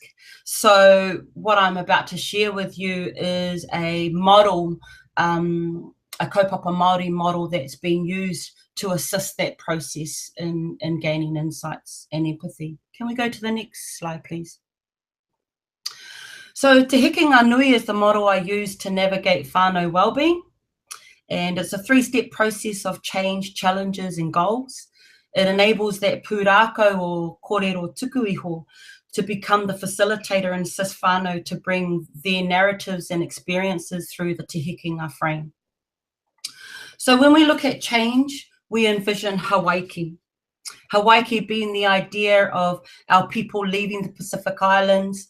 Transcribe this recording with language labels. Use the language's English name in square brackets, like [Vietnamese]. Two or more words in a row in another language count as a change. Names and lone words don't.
[English] So what I'm about to share with you is a model, a [Māori] Kaupapa Māori [English] model that's been used to assist that process in gaining insights and empathy. Can we go to the next slide, please? So Te Heke Ngā Nui is the model I use to navigate whānau wellbeing. And it's a 3-step process of change, challenges and goals. It enables that pūrākau or [Māori] kōrero tuku iho [English] to become the facilitator and assist whānau to bring their narratives and experiences through the Te Heke Ngā frame. So when we look at change, we envision Hawaii. Hawaii being the idea of our people leaving the Pacific Islands.